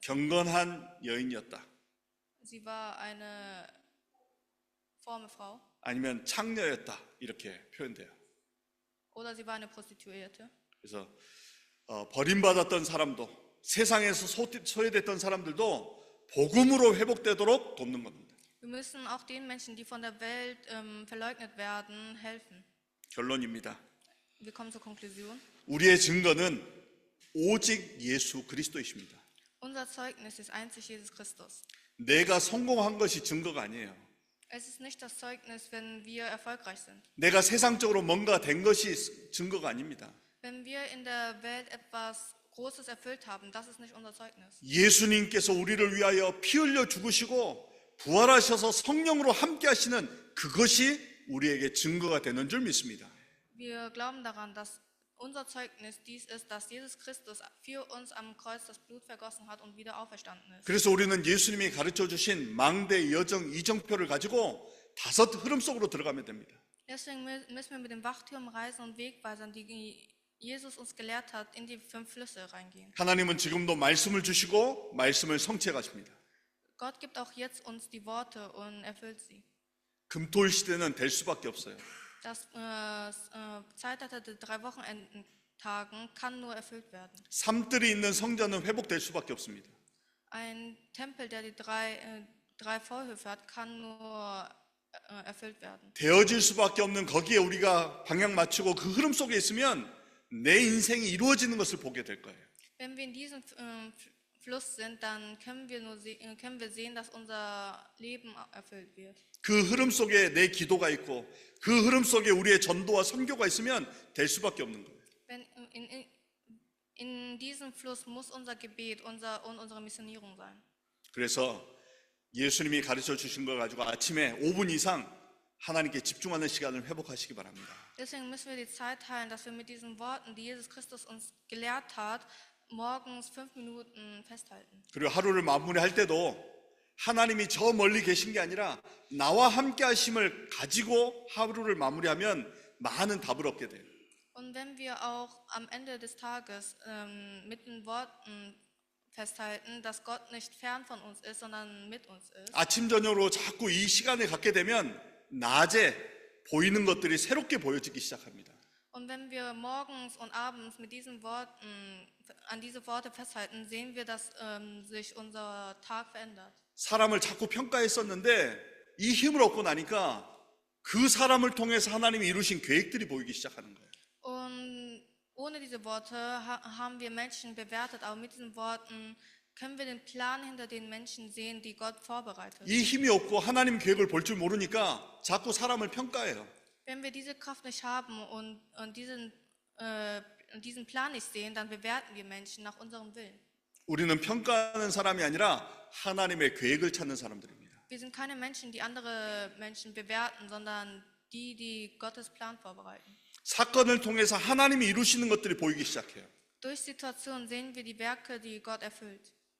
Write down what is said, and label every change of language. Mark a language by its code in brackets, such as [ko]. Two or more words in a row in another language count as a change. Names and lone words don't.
[ko] 경건한 여인이었다. [de] Sie war eine fromme Frau [ko] 아니면 창녀였다. 이렇게 표현돼요. [de] oder sie war eine Prostituierte. [ko] 그래서 버림받았던 사람도 세상에서 소외됐던 사람들도 복음으로 회복되도록 돕는 겁니다. [de] Wir müssen auch den Menschen, die von der Welt verleugnet werden, helfen. [ko] 결론입니다. [de] Wir kommen zur Konklusion. [ko] 우리의 증거는 오직 예수 그리스도이십니다. [de] Unser Zeugnis ist einzig Jesus Christus. [ko] 내가 성공한 것이 증거가 아니에요. [de] Es ist nicht das Zeugnis, wenn wir erfolgreich sind. [ko] 내가 세상적으로 뭔가 된 것이 증거가 아닙니다. [de] Wenn wir in der Welt etwas Großes erfüllt haben, das ist nicht unser Zeugnis. [ko] 예수님께서 우리를 위하여 피 흘려 죽으시고 부활하셔서 성령으로 함께 하시는 그것이 우리에게 증거가 되는 줄 믿습니다. [de] Wir glauben daran, dass unser Zeugnis dies ist, dass Jesus Christus für uns am Kreuz das Blut vergossen hat und wieder auferstanden ist. [ko] 그래서 우리는 예수님이 가르쳐 주신 망대, 여정, 이정표를 가지고 5 흐름 속으로 들어가면 됩니다. [de] Deswegen müssen wir mit dem Wachturm reisen und Wegweisern, die Jesus uns gelehrt hat, in die 5 Flüsse reingehen. [ko] 하나님은 지금도 말씀을 주시고 말씀을 성취해 가십니다. [de] Gott gibt auch jetzt uns die Worte und erfüllt sie. [ko] 금토일 시대는 될 수밖에 없어요. [de] Das Zeitalter der 3 Wochenendtagen kann nur erfüllt werden. [ko] 삶들이 있는 성전은 회복될 수밖에 없습니다. [de] Ein Tempel, der die 3 Vorhöfe hat, kann nur erfüllt werden. [ko] 되어질 수밖에 없는 거기에 우리가 방향 맞추고 그 흐름 속에 있으면 내 인생이 이루어지는 것을 보게 될 거예요. [de] Wenn wir in diesem Fluss sind, dann können wir sehen, dass unser Leben erfüllt wird. [ko] 그 흐름 속에 내 기도가 있고 그 흐름 속에 우리의 전도와 선교가 있으면 될 수밖에 없는 거예요. [de] In diesem Fluss muss unser Gebet und unsere Missionierung sein. [ko] 그래서 예수님이 가르쳐 주신 걸 가지고 아침에 5분 이상 하나님께 집중하는 시간을 회복하시기 바랍니다. [de] Deswegen müssen wir die Zeit teilen, dass wir mit diesen Worten, die Jesus Christus uns gelehrt hat, morgens 5 Minuten festhalten. [ko] 그리고 하루를 마무리할 때도 하나님이 저 멀리 계신 게 아니라 나와 함께 하심을 가지고 하루를 마무리하면 많은 답을 얻게 돼요. [de] Und wenn wir auch am Ende des Tages mit den Worten festhalten, dass Gott nicht fern von uns ist, sondern mit uns ist. [ko] 아침 저녁으로 자꾸 이 시간을 갖게 되면 낮에 보이는 것들이 새롭게 보여지기 시작합니다. [de] Und wenn wir morgens und abends mit diesen Worten, an diese Worte festhalten, sehen wir, dass sich unser Tag verändert. [ko] 사람을 자꾸 평가했었는데 이 힘을 얻고 나니까 그 사람을 통해서 하나님이 이루신 계획들이 보이기 시작하는 거예요. [de] Und ohne diese Worte haben wir Menschen bewertet, aber mit diesen Worten können wir den Plan hinter den Menschen sehen, die Gott vorbereitet. [ko] 이 힘이 없고 하나님 계획을 볼 줄 모르니까 자꾸 사람을 평가해요. [de] Wenn wir diese Kraft nicht haben und diesen Plan nicht sehen, dann bewerten wir Menschen nach unserem Willen. [ko] 우리는 평가하는 사람이 아니라 하나님의 계획을 찾는 사람들입니다. [de] Wir sind keine Menschen, die andere Menschen bewerten, sondern die Gottes Plan vorbereiten. [ko] 사건을 통해서 하나님이 이루시는 것들이 보이기 시작해요. [de] Durch Situationen sehen wir die Werke, die Gott erfüllt.